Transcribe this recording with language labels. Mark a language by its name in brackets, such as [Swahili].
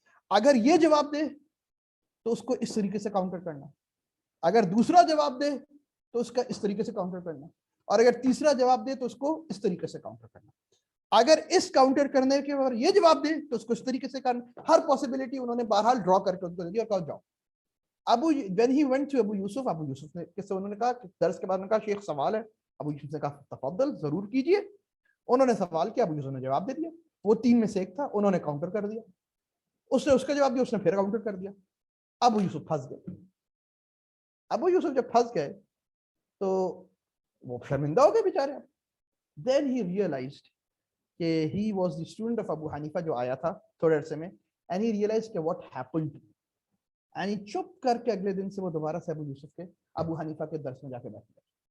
[Urdu] اگر یہ جواب دے تو اس کو اس طریقے سے کاؤنٹر کرنا, اگر دوسرا جواب دے تو اس کا اس طریقے سے کاؤنٹر کرنا, اور اگر تیسرا جواب دے تو اس کو اس طریقے سے کاؤنٹر کرنا. اگر اس کاؤنٹر کرنے کے بعد یہ جواب دے تو اس کو اس طریقے سے کرنا. ہر پاسبلٹی انہوں نے بہرحال ڈرا کر کے ان کو دے دی اور کہا جاؤ. [English] when he went to [Urdu] ابو یوسف نے کس سے انہوں نے کہا درس کے بعد نے کہا شیخ سوال ہے. ابو یوسف نے کہا تفضل ضرور کیجئے. انہوں نے سوال کیا, ابو یوسف نے جواب دے دیا. وہ 3 میں سے ایک تھا, انہوں نے کاؤنٹر کر دیا, اس نے اس کا جواب دیا, اس نے پھر کاؤنٹر کر دیا. ابو یوسف پھنس گئے. ابو یوسف جب پھنس گئے تو وہ شرمندہ ہو گئے بیچارے. [English] then he realized [Urdu] کہ [English] he was the student of [Urdu] ابو حنیفہ جو آیا تھا تھوڑے عرصے میں, [English] and he realized [Urdu] کہ [English] what happened, and he [Urdu] چپ کر کے اگلے دن سے وہ دوبارہ سے ابو یوسف کے ابو حنیفہ کے درس میں جا کے بیٹھ گئے.